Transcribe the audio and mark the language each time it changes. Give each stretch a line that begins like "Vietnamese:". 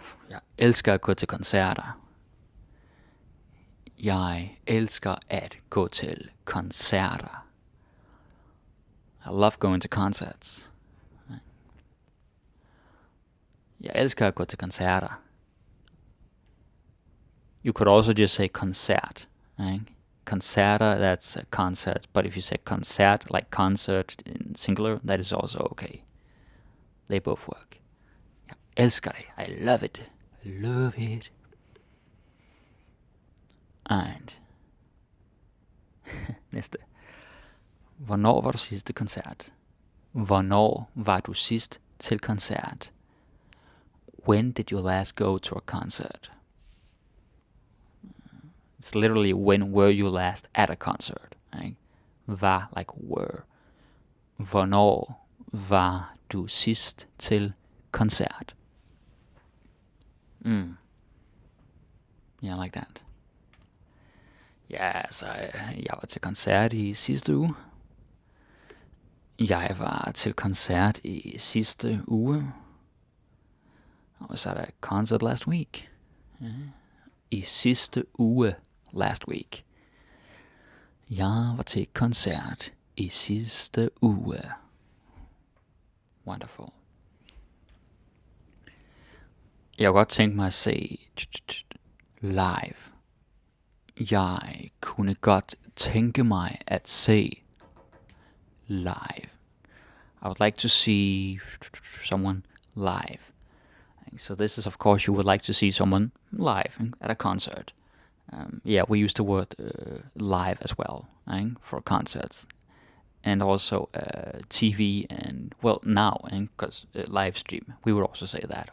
Danish: Jeg elsker at gå til koncerter. Jeg elsker at gå til koncerter.
English: I love going to concerts.
Danish: Jeg elsker at gå til koncerter.
English: You could also just say concert. Right? Concerter, that's a concert. But if you say concert, like concert in singular, that is also okay. They both work.
Danish: Jeg elsker det.
English: I love it. I love it. And næste.
Danish: Hvornår var du sidst til koncert? Hvornår var du sidst til koncert?
English: When did you last go to a concert? It's literally when were you last at a concert? Right? Var like were.
Danish: Hvornår var du sidst til koncert?
English: Yeah, like that.
Danish: Ja, altså, jeg var til koncert i sidste uge. Jeg var til koncert i sidste uge.
English: I was at a concert last week.
Danish: I sidste uge,
English: last week.
Danish: Jeg var til koncert i sidste uge. Wonderful. Jeg kunne godt tænke mig at se live. Jeg kunne godt tænke mig at se live.
English: I would like to see someone live. So this is, of course, you would like to see someone live at a concert. Yeah, we use the word live as well, right, for concerts. And also TV and, well, now, because live stream, we would also say that.